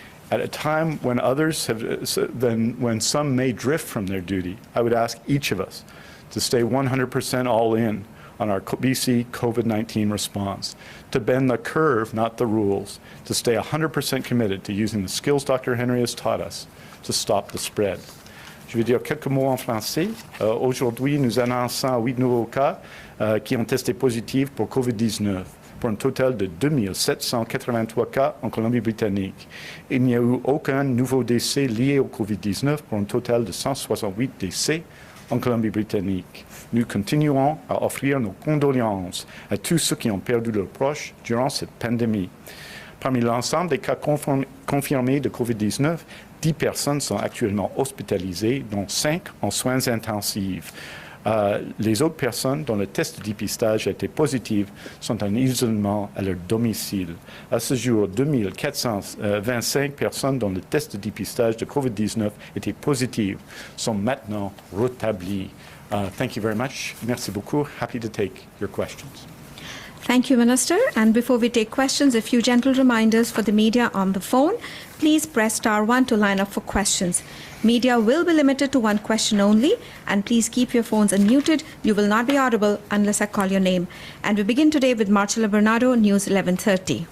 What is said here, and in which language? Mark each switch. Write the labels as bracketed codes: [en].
[en] At a time when others have, when some may drift from their duty, I would ask each of us to stay 100% all in on our BC COVID-19 response, to bend the curve, not the rules, to stay 100% committed to using the skills Dr. Henry has taught us to stop the spread. [fr] Je vais dire quelques mots en français. Aujourd'hui, nous annonçons 8 nouveaux cas qui ont testé positifs pour COVID-19, pour un total de 2783 cas en Colombie-Britannique. Il n'y a eu aucun nouveau décès lié au COVID-19 pour un total de 168 décès en Colombie-Britannique. Nous continuons à offrir nos condoléances à tous ceux qui ont perdu leurs proches durant cette pandémie. Parmi l'ensemble des cas confirmés de COVID-19, 10 personnes sont actuellement hospitalisées, dont 5 en soins intensifs. Les autres personnes dont le test de dépistage a été positif sont en isolement à leur domicile. À ce jour, 2425 personnes dont le test de dépistage de COVID-19 était positif sont maintenant rétablies. [en] Thank you very much. [fr] Merci beaucoup. [en] Happy to take your questions. Thank you, Minister. And before we take questions, a few gentle reminders for the media on the phone. Please press *1 to line up for questions. Media will be limited to one question only, and please keep your phones unmuted. You will not be audible unless I call your name. And we begin today with Marcella Bernardo, News 1130.